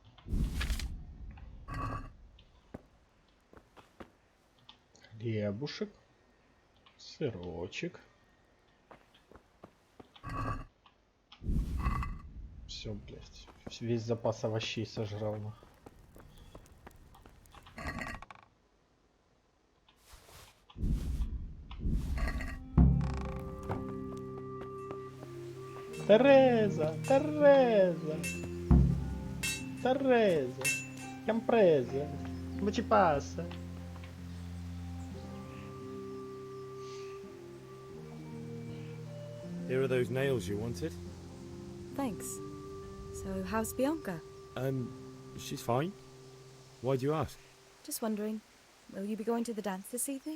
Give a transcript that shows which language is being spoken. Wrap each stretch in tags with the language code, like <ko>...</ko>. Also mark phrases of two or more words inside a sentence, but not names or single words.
<ru>Хлебушек, сырочек. Все, блядь. Весь запас овощей сожрал.</ru> <it>Teresa, Teresa, Teresa, compresa, come ci passa?</it> <en>Here are those nails you wanted. Thanks. So, how's Bianca? She's fine. Why do you ask? Just wondering, will you be going to the dance this evening?</en>